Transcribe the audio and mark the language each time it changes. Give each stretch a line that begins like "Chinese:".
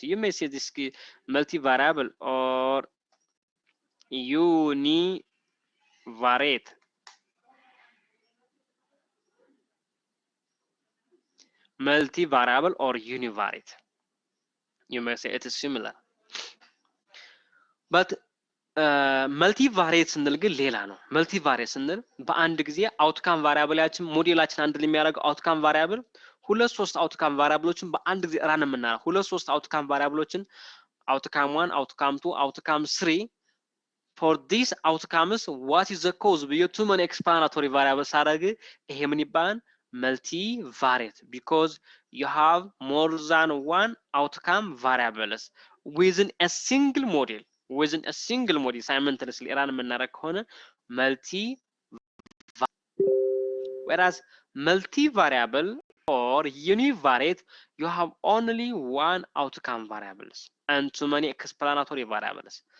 English: You may say this multivariable or univariate. Multivariable or univariate, you may say it is similar.
Amharic: But መልቲቫሪየት ስንል ግን ሌላ ነው። መልቲቫሪየት ስንል በአንድ ጊዜ አውትካም ቫሪያብላችን ሞዴላችን አንድ የሚያደርገው አውትካም ቫሪያብል ሁለት ሶስት አውትካም ቫሪያብሎችን በአንድ ጊዜ ራን የምናደርገው ሁለት ሶስት አውትካም ቫሪያብሎችን
English: outcome 1 outcome 2 outcome 3 for these outcomes what is the cause
Amharic: ብዬ
English: too many explanatory variables
Amharic: አደረግ ይሄ ምን ይባላል?
English: multivariate, because you have more than one outcome variables within a single model simultaneously run
Amharic: የምናደርግ ከሆነ
English: whereas multivariable or univariate you have only one outcome variables and too many explanatory variables.